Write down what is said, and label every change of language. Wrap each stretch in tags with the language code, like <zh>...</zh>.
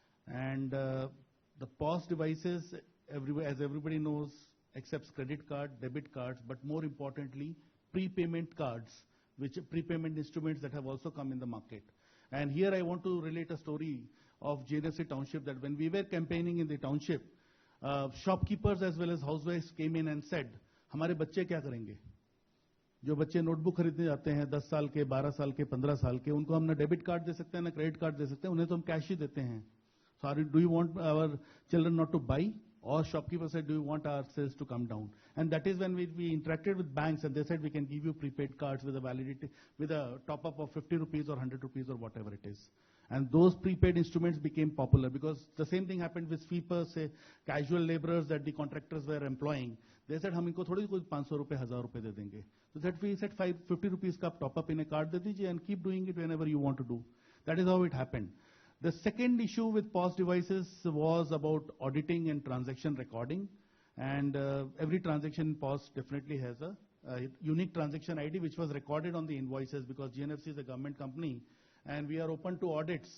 <en>And the POS devices, as everybody knows, accepts credit card, debit cards, but more importantly, prepayment cards, which prepayment instruments that have also come in the market. And here I want to relate a story of Gandhinagar Township, that when we were campaigning in the township, shopkeepers as well as housewives came in and said,</en> <hi>हमारे बच्चे क्या करेंगे? जो बच्चे notebook खरीदने जाते हैं 10 साल के, 12 साल के, 15 साल के, उनको हम ना डेबिट कार्ड दे सकते हैं ना क्रेडिट कार्ड दे सकते हैं, उन्हें तो हम कैश ही देते हैं.</hi> <en>So do you want our children not to buy? Or shopkeeper said, do you want our sales to come down? And that is when we interacted with banks, and they said we can give you prepaid cards with a validity, with a top up of 50 rupees or 100 rupees or whatever it is. And those prepaid instruments became popular because the same thing happened with sweepers, say, casual laborers that the contractors were employing. They said,</en> <hi>हम इनको थोड़ी कोई 500 रुपए, 1000 रुपए दे देंगे.</hi> <en>So that we said 50 rupees का top up in a card</en> <hi>दे दीजिए</hi> <en>and keep doing it whenever you want to do. That is how it happened. The second issue with POS devices was about auditing and transaction recording. And every transaction in POS definitely has a unique transaction ID which was recorded on the invoices, because GNFC is a government company and we are open to audits.</en>